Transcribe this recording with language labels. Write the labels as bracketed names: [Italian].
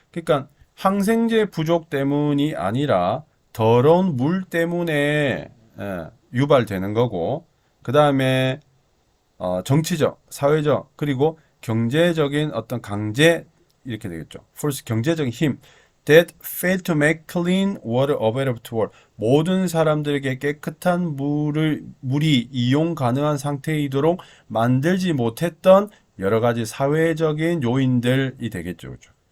[Korean] 그러니까 항생제 부족 때문이 아니라 더러운 물 때문에 유발되는 거고, 그 다음에 정치적, 사회적, 그리고 경제적인 어떤 강제 이렇게 되겠죠. First, 경제적인 힘. [English] That fail to make clean water available to all. [Korean] 모든 사람들에게 깨끗한 물이 이용 가능한 상태이도록 만들지 못했던 여러 가지 사회적인 요인들이 되겠죠. 그죠?